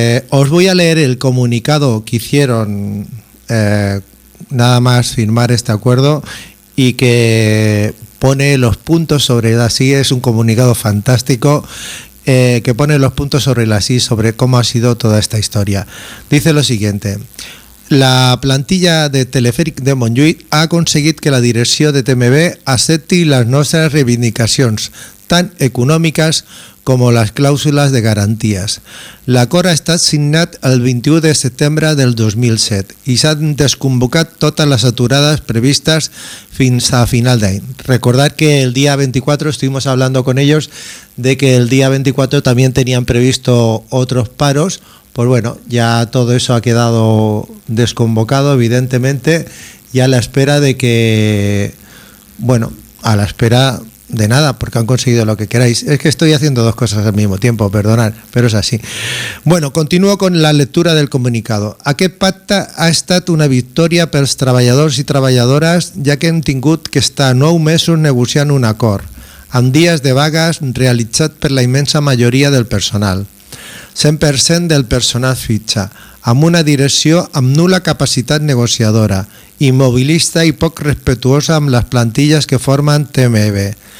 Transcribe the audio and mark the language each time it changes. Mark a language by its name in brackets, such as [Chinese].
[Spanish] Os voy a leer el comunicado que hicieron nada más firmar este acuerdo y que pone los puntos sobre las i. Es un comunicado fantástico. Que pone los puntos sobre las i sobre cómo ha sido toda esta historia. Dice lo siguiente: [Catalan] la plantilla de Telefèric de Montjuïc ha aconseguit que la direcció de TMB accepti les nostres reivindicacions, tant econòmiques com les clàusules de garanties. L'acord ha estat signat el 21 de setembre del 2007 i s'han desconvocat totes les aturades previstes fins a final d'any. [Spanish] Recordar que el dia 24 estuvimos hablando con ellos de que el dia 24 también tenían previsto otros paros. Pues bueno, ya todo eso ha quedado desconvocado, evidentemente, y a la espera de que, bueno, a la espera De nada, porque han conseguido lo que queráis. Es que estoy haciendo dos cosas al mismo tiempo, perdonad, pero es así. Bueno, continúo con la lectura del comunicado. [Catalan] Aquest pacte ha estat una victòria pels treballadors i treballadores, ja que hem tingut que estar 9 mesos negociant un acord, amb dies de vagues realitzat per la immensa majoria del personal. 100% del personal fitxa, amb una direcció amb nul·la capacitat negociadora, immobilista i poc respectuosa amb les plantilles que formen TMB.